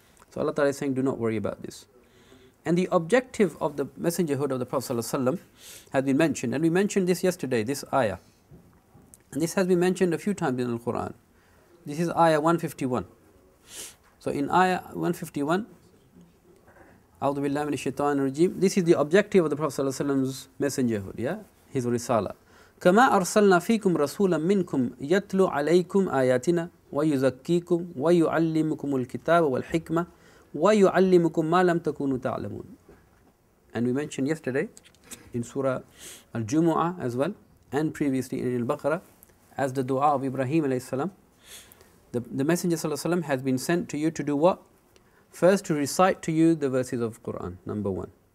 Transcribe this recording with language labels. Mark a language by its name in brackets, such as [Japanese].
[English] So Allah Ta'ala is saying, do not worry about this. And the objective of the messengerhood of the Prophet ﷺ has been mentioned, and we mentioned this yesterday, this ayah. And this has been mentioned a few times in the Quran. This is ayah 151. So in ayah 151, [Arabic] A'udhu billahi minash shaitanir rajeem, [English] this is the objective of the Prophet ﷺ's messengerhood, yeah, his risala. [Arabic] كما أرسلنا فيكم رسولا منكم يتلو عليكم آياتنا ويزكيكم ويعلمكم الكتاب والحكمة وَيُعَلِّمُكُمْ مَا لَمْ تَكُونُوا تَعْلَمُونَ. [English] And we mentioned yesterday in Surah Al-Jumu'ah as well, and previously in Al-Baqarah, as the dua of Ibrahim alayhi salam. The Messenger sallallahu alayhi wa sallam has been sent to you to do what? First, to recite to you the verses of Quran, number one.